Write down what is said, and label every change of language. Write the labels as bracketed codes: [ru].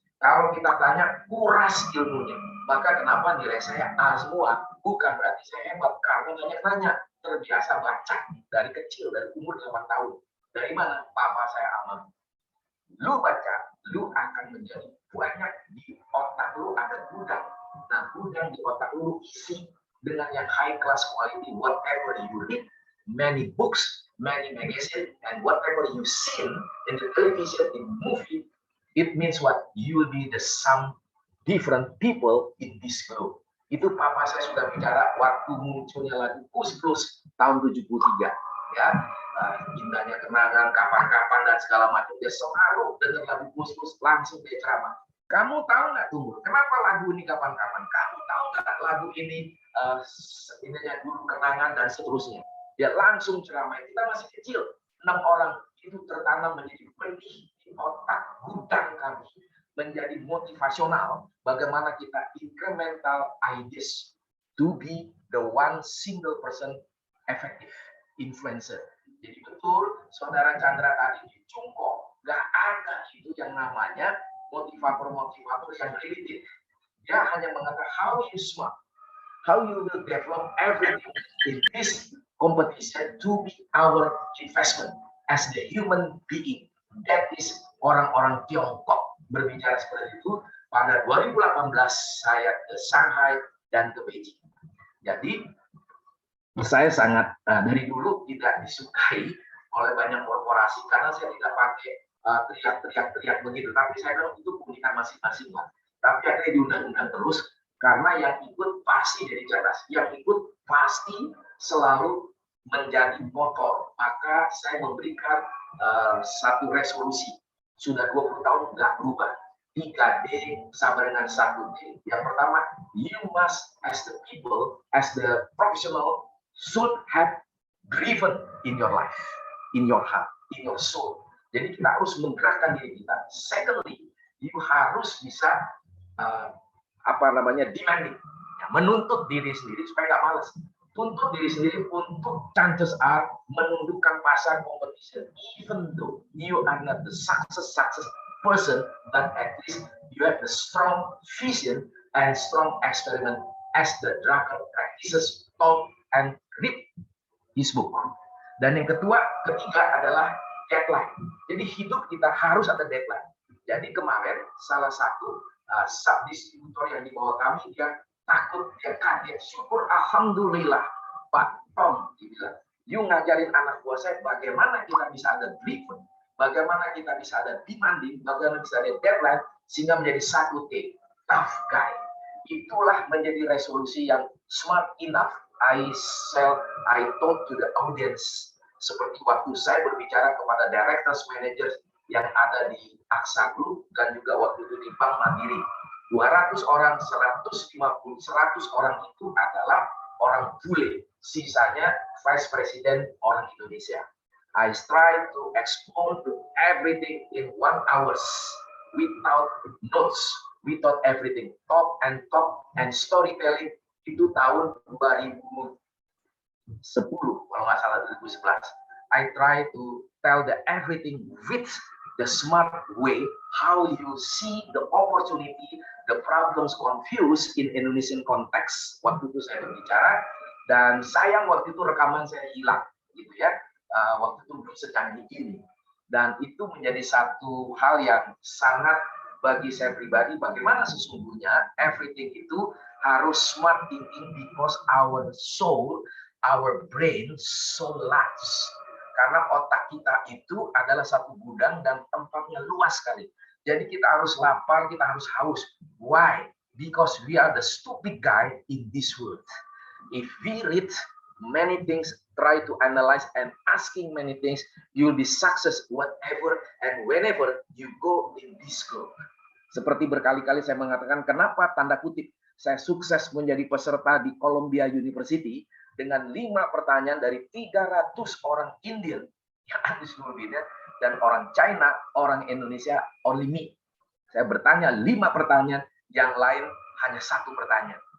[id] Kalau kita tanya, kuras ilmunya. Maka kenapa nilai saya A semua? Bukan berarti saya hebat, karena banyak nanya. Terbiasa baca dari kecil, dari umur 8 tahun. Dari mana? Papa saya aman. Lu baca, lu akan menjadi banyak di otak lu ada gudang. Nah, gudang di otak lu isi dengan yang [en] high class quality, whatever you read, many books, many magazines, and whatever you see in the television, in movie, it means what? You will be the some different people in this globe. [id] Itu papa saya sudah bicara waktu munculnya lagu Kus-Plus tahun 73. Ya, indahnya kenangan, kapan-kapan, dan segala macam. Dia selalu dengar lagu Kus-Plus, langsung dia ceramah. Kamu tahu nggak, Tunggu, kenapa lagu ini kapan-kapan? Kamu tahu nggak lagu ini ininya dulu kenangan dan seterusnya. Dia langsung ceramah. Kita masih kecil, 6 orang itu tertanam menjadi benih di otak gudang kami, menjadi motivasional. Bagaimana kita [en] incremental ideas to be the one single person effective influencer. [id] Jadi betul, Saudara Chandra tadi di Cungko, nggak ada itu yang namanya motivator-motivator yang limited. Dia hanya mengatakan [en] how you smart, how you will develop everything in this competition to be our investment as the human being. That is [id] orang-orang Tiongkok berbicara seperti itu. Pada 2018 saya ke Shanghai dan ke Beijing. Jadi saya sangat dari dulu tidak disukai oleh banyak korporasi karena saya tidak pakai teriak-teriak begitu. Tapi saya bilang itu keunikan masing-masing. Tapi akhirnya diundang-undang terus karena yang ikut pasti jadi cerdas, yang ikut pasti selalu menjadi motor. Maka saya memberikan satu resolusi. Sudah 20 tahun nggak berubah. 3D sama dengan 1D. Yang pertama, [en] you must as the people, as the professional should have driven in your life, in your heart, in your soul. [id] Jadi kita harus menggerakkan diri kita. [en] Secondly, [id] you harus bisa demanding, ya, menuntut diri sendiri supaya nggak malas. Tuntut diri sendiri untuk [en] chances are [id] menundukkan pasar competition. [en] Even though you are not the success person, but at least you have the strong vision and strong experiment as the dragon practices taught and read his book. [id] Dan yang ketiga adalah deadline. Jadi hidup kita harus ada deadline. Jadi kemarin salah satu subdistributor yang di bawah kami, dia takut, dia kaget, syukur alhamdulillah Pak Tom, dia bilang, you ngajarin anak buah saya bagaimana kita bisa ada driven, bagaimana kita bisa ada demanding, bagaimana bisa ada deadline, sehingga menjadi satu T, [en] tough guy. [id] Itulah menjadi resolusi yang [en] smart enough. I told to the audience, [id] seperti waktu saya berbicara kepada directors, managers yang ada di Aksa Group dan juga waktu itu di Bank Mandiri. 200 orang, 150, 100 orang itu adalah orang bule. Sisanya Vice President orang Indonesia. [en] I try to explain to everything in 1 hour without notes, without everything. Talk and storytelling [id] itu tahun 2010 kalau nggak salah 2011. [en] I try to tell the everything with the smart way, how you see the opportunity, the problems confused in Indonesian context. [id] Waktu itu saya berbicara dan sayang waktu itu rekaman saya hilang, gitu ya. Waktu itu belum secanggih ini. Dan itu menjadi satu hal yang sangat bagi saya pribadi, bagaimana sesungguhnya everything itu harus [en] smart thinking because our soul, our brain so large. [id] Karena otak kita itu adalah satu gudang dan tempatnya luas sekali. Jadi kita harus lapar, kita harus haus. [en] Why? Because we are the stupid guy in this world. If we read many things, try to analyze and asking many things, you will be success whatever and whenever you go in this world. [id] Seperti berkali-kali saya mengatakan, kenapa tanda kutip saya sukses menjadi peserta di Columbia University dengan 5 pertanyaan dari 300 orang Indian yang ada di seluruh dunia. dan orang China, orang Indonesia [en] only me. [id] Saya bertanya 5 pertanyaan, yang lain hanya 1 pertanyaan.